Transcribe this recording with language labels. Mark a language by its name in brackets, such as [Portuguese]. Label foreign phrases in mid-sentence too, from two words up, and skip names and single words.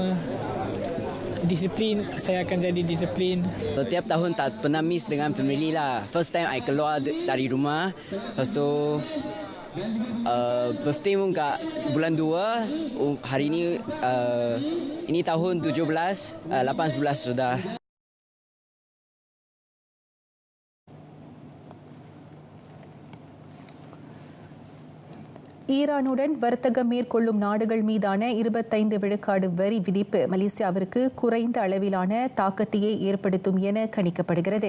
[Malay] Disiplin, saya akan jadi disiplin. Setiap tahun tak pernah miss dengan family lah. [English] First time I [Malay] keluar dari rumah. Lepas tu birthday pun kat bulan 2. Hari ni ini tahun 17, 18 sudah. [Tamil] ஈரானுடன் வர்த்தகம் மேற்கொள்ளும் நாடுகள் மீதான 25 விழுக்காடு வரி விதிப்பு மலேசியாவிற்கு குறைந்த அளவிலான தாக்கத்தையே ஏற்படுத்தும் என கணிக்கப்படுகிறது.